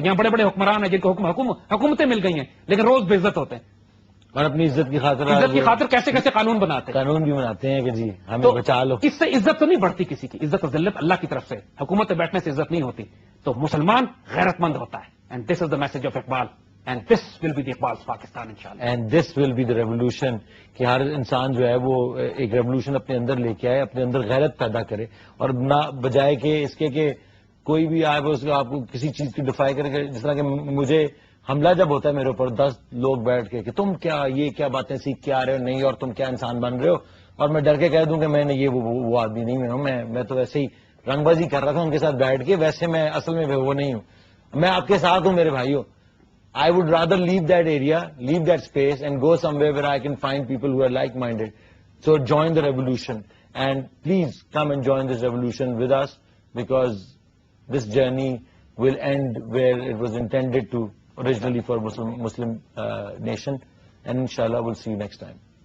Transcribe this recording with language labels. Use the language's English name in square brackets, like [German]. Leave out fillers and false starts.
[Urdu] یہاں بڑے بڑے حکمران ہیں جن کو حکومتیں مل گئی ہیں لیکن روز بے عزت ہوتے ہیں. اور اپنی عزت کی خاطر عزت کی خاطر کیسے کیسے قانون بناتے ہیں، قانون بھی بناتے ہیں کہ جی ہمیں تو بچا لو. اس سے عزت تو نہیں بڑھتی کسی کی. عزت اور ذلت اللہ کی طرف سے. حکومت پہ بیٹھنے سے عزت نہیں ہوتی. تو مسلمان غیرت مند ہوتا ہے. [English] And this is the message of Iqbal and this will be the Iqbal Pakistan انشاءاللہ. And this will be the revolution, [Urdu] کہ ہر انسان جو ہے وہ ایک ریولیوشن اپنے اندر لے کے آئے، اپنے اندر غیرت پیدا کرے، اور نہ بجائے کہ اس کے کہ کوئی بھی آئے وہ آپ کو کسی چیز کی ڈیفائی کرے. جس طرح کہ مجھے حملہ جب ہوتا ہے میرے اوپر 10 لوگ بیٹھ کے کہ تم کیا یہ کیا باتیں سیکھ کے آ رہے ہو، نہیں اور تم کیا انسان بن رہے ہو، اور میں ڈر کے کہہ دوں کہ میں نے یہ وہ آدمی نہیں ہوں، میں تو ویسے ہی رنگ بازی کر رہا تھا ان کے ساتھ بیٹھ کے، ویسے میں اصل میں وہ نہیں ہوں. میں آپ کے ساتھ ہوں میرے بھائیوں. [English] I would rather leave that area, leave that space and go somewhere where I can find people who are like-minded. So join the revolution and please come and join this revolution with us, because this journey will end where it was intended to originally for Muslim nation, and inshallah we'll see you next time.